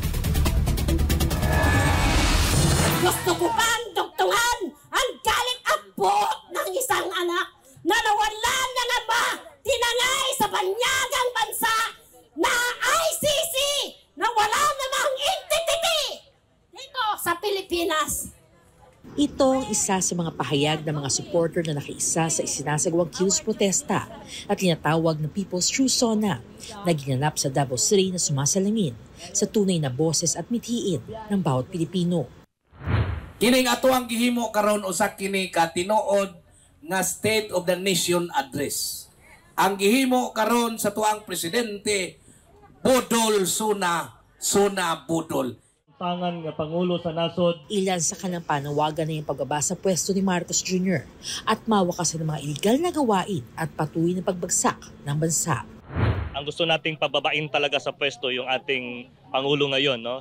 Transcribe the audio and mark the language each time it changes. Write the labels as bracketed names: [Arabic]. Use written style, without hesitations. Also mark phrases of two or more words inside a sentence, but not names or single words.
[Filipino] Gusto ko pang dugtungan ang galit at buot ng isang anak na nawalan ng ama, tinangay sa banyagang bansa na ICC na wala namang entity dito sa Pilipinas. Ito ang isa sa mga pahayag ng mga supporter na nakiisa sa isinasagawang kilos protesta at tinatawag na People's True SONA na ginanap sa Davao City na sumasalamin sa tunay na boses at mithiin ng bawat Pilipino. [Cebuano] Kining ato ang gihimo karon usa kini ka tinuod nga [English] State of the Nation address. [Cebuano] Ang gihimo karon sa tuang presidente Budol Suna, Suna Budol. Tangan nga Pangulo sa nasod. [Filipino] Ilan sa kanilang panawagan na yung pagbaba sa pwesto ni Marcos Jr. at mawakasan ng mga iligal na gawain at patuloy na pagbagsak ng bansa. Ang gusto nating pababain talaga sa pwesto yung ating Pangulo ngayon, no?